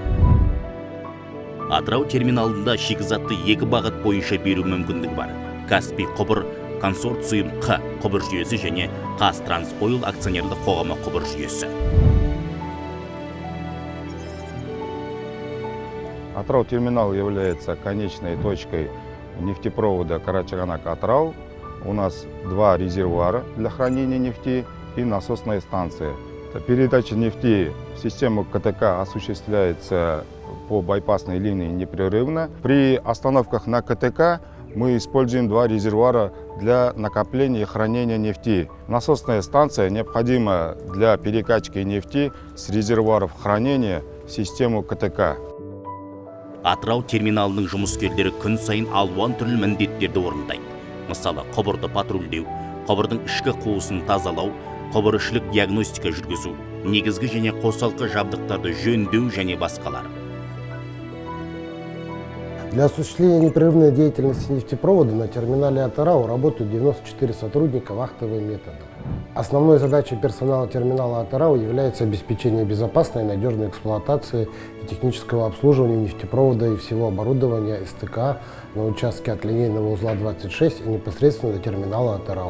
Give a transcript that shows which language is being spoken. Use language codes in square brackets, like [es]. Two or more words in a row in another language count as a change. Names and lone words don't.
[kk] Атырау терминалында шикізатты 2 бағыт бойынша беру мүмкіндігі бар. Каспий құбыр консорциум Қ құбыр жүйесі және Қазтрансойл акционерлік қоғамы құбыр жүйесі. [ru] Атырау терминал является конечной точкой нефтепровода Қарашығанақ-Атырау. У нас 2 резервуара для хранения нефти и насосная станция. Передача нефти в систему КТК осуществляется по байпасной линии непрерывно. При остановках на КТК мы используем 2 резервуара для накопления и хранения нефти. Насосная станция необходима для перекачки нефти с резервуаров хранения в систему КТК. [kk] Атырау терминалының жұмыскерлері күн сайын алуан түрлі міндеттерді орындайды. Мысалы, құбырды патрульдеу, құбырдың ішкі қуысын тазалау, құбырішілік диагностика жүргізу, негізгі және қосалқы жабдықтарды жөндеу және басқалар. [ru] Для осуществления непрерывной деятельности нефтепровода на терминале Атырау работают 94 сотрудника вахтовым методом. Основной задачей персонала терминала Атырау является обеспечение безопасной и надежной эксплуатации и технического обслуживания нефтепровода и всего оборудования СТК на участке от линейного узла 26 и непосредственно до терминала Атырау.